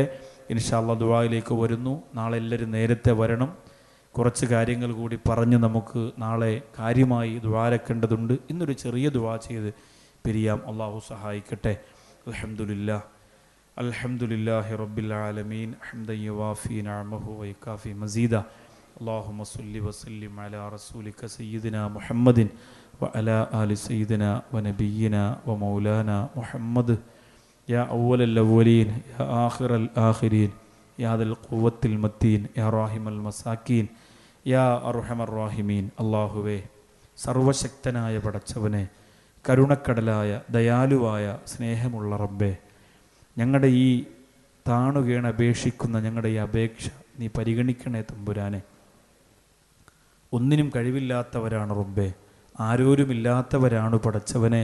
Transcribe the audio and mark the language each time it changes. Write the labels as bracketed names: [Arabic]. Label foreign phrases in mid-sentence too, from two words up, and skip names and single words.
[Arabic] إن شاء الله [Malayalam] ദുആയിലേക്ക് വരുന്നു. നാളെ എല്ലാവരും നേരത്തെ വരണം. കുറച്ച് കാര്യങ്ങൾ കൂടി പറഞ്ഞ് നമുക്ക് നാളെ കാര്യമായി ദുആരക്കേണ്ടതുണ്ട്. ഇന്നൊരു ചെറിയ ദുആ ചെയ്ത് പിരിയാം. അള്ളാഹു സഹായിക്കട്ടെ. [Arabic] الحمد لله رب العالمين حمدا يوافي نعمه ويكافئ مزيده. اللهم صل وسلم على رسولك سيدنا محمد وعلى آل سيدنا ونبينا ومولانا محمد يا أول الأولين يا آخر الآخرين يا ذا القوة المتين يا راحم المساكين يا أرحم الراحمين. [Malayalam] അല്ലാഹുവേ, സർവശക്തനായ പടച്ചവനെ, കരുണക്കടലായ ദയാലുവായ സ്നേഹമുള്ള റബ്ബേ, ഞങ്ങളുടെ ഈ താണുകേണ അപേക്ഷിക്കുന്ന ഞങ്ങളുടെ ഈ അപേക്ഷ നീ പരിഗണിക്കണേ തമ്പുരാനെ. ഒന്നിനും കഴിവില്ലാത്തവരാണ് റബ്ബേ, ആരോരുമില്ലാത്തവരാണ് പടച്ചവനെ.